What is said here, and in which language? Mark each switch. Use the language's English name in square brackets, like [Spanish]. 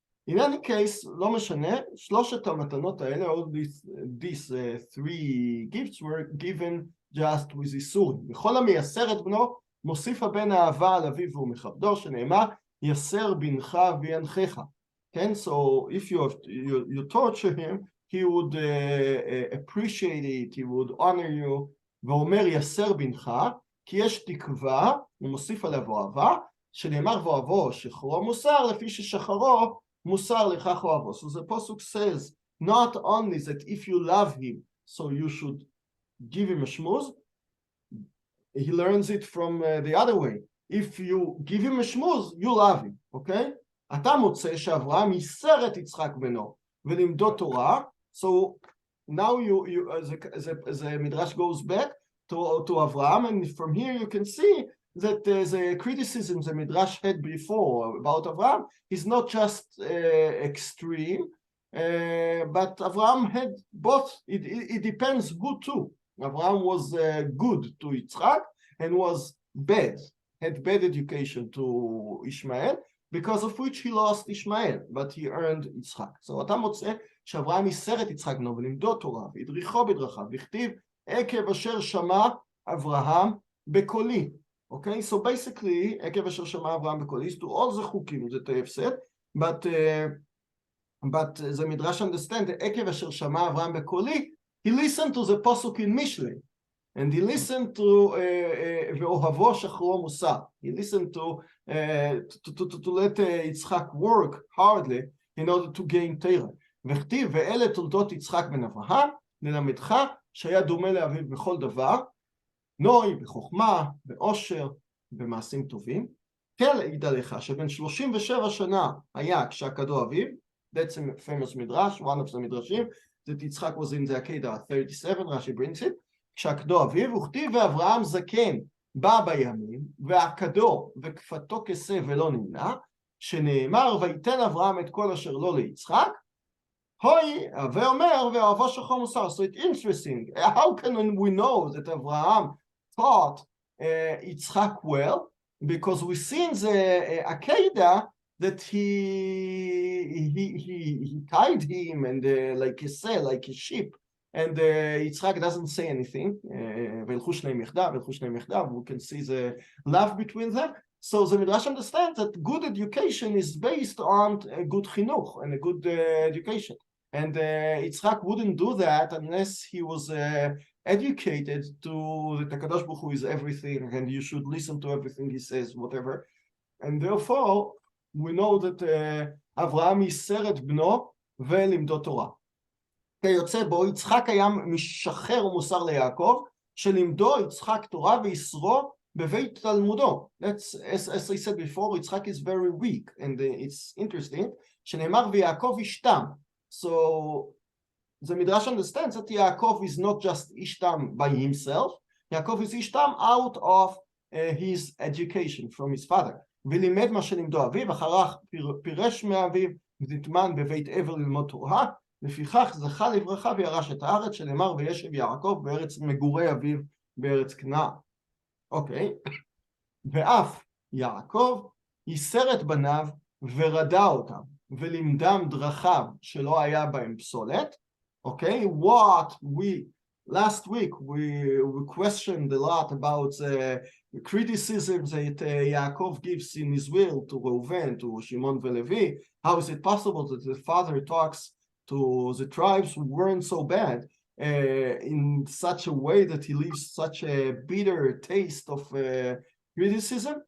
[English] In any case, [Hebrew] לא משנה, 3 המתנות האלה, [English] all these 3 gifts were given just with איסורים. [Hebrew] וכל המייסר את בנו, מוסיף הבן אהבה על אביו ומכבדו, שנאמר, יסר בנך וינחך. [English] Okay, so if you torture him, he would appreciate it, he would honor you. [Hebrew] ואומר יסר בנך, כי יש תקווה, הוא מוסיף עליו אוהבה, שנאמר ואוהבו שחרו מוסר, לפי ששחרו מוסר לכך אוהבו. [English] So the pasuk says not only that if you love him, so you should give him a shmuz, he learns it from the other way. If you give him a shmuz, you love him, okay? [Hebrew] אתה מוצא שאברהם ייסר את יצחק בנו ולימדו תורה. [English] So now the midrash goes back to Avraham, and from here you can see that the criticism the midrash had before about Avraham is not just extreme, but Avraham had both. It depends good too. Avraham was good to Yitzchak and was bad, had bad education to Ishmael, because of which he lost Ishmael, but he earned Yitzchak. [Hebrew] So אתה מוצא שאברהם ייסר את יצחק בנו ולימדו תורה והדריכו בדרכיו, וכתיב עקב אשר שמע אברהם בקולי. [English] Okay, so basically [Hebrew] עקב אשר שמע אברהם בקולי [English] is to all the חוקים that I have said, but the midrash understand עקב אשר שמע אברהם בקולי, he listened to the pasuk in Mishlei, and he listened to [Hebrew] ואוהבו שחרו מוסר. [English] He listened to let Yitzchak work hardly in order to gain Torah. [Hebrew] וכתיב ואלה תולדות יצחק בן אברהם, ללמדך שהיה דומה לאביו בכל דבר, נוי, בחוכמה, בעושר, במעשים טובים. כן ידע לך שבין 37 שנה היה כשעקדו אביו, [English] that's a famous midrash, one of the midrashim, that יצחק was in the Akedah 37, Rashi brings it, [Hebrew] כשעקדו אביו, וכתיב ואברהם זקן, בא בימים, ועקדו וכפתו כסה ולא נמנע, שנאמר ויתן אברהם את כל אשר לו ליצחק, הוי, ואומר ואוהבו שחור מוסר. [English] So it's interesting, how can we know that Abraham taught Yitzchak well? Because we see in the Akedah that he tied him and like a say, like a sheep, and Yitzchak doesn't say anything. [Hebrew] וילכו שניהם יחדיו, וילכו שניהם יחדיו, [English] we can see the love between them. So the Midrash understands that good education is based on a good chinuch and a good education. And Yitzchak wouldn't do that unless he was educated to the Kadosh Baruch Hu is everything, and you should listen to everything he says, whatever. And therefore, we know that Avraham [Hebrew] ייסר את בנו ולימדו תורה. כיוצא בו, יצחק היה משחר ומוסר ליעקב, שלימדו יצחק תורה ויסרו בבית תלמודו. [English] That's, as I said before, Yitzchak is very weak, and it's interesting, [Hebrew] שנאמר ויעקב ישתם. [English] So the Midrash understands that Yaakov is not just Ishtam by himself. Yaakov is Ishtam out of his education from his father. [Hebrew] ולימד מה שלימדו אביו, אחריו פירש מאביו, ונטמן בבית עבר ללמוד תורה, לפיכך זכה לברכה וירש את הארץ, שנאמר וישב יעקב בארץ מגורי אביו בארץ כנען. אוקיי. ואף יעקב ייסר את בניו ורדע אותם. ולימדם דרכיו שלא היה בהם פסולת. [English] Okay, what we last week we questioned a lot about the criticisms that Yaakov gives in his will to Reuven, to Shimon v'Levi. How is it possible that the father talks to the tribes who weren't so bad in such a way that he leaves such a bitter taste of criticism?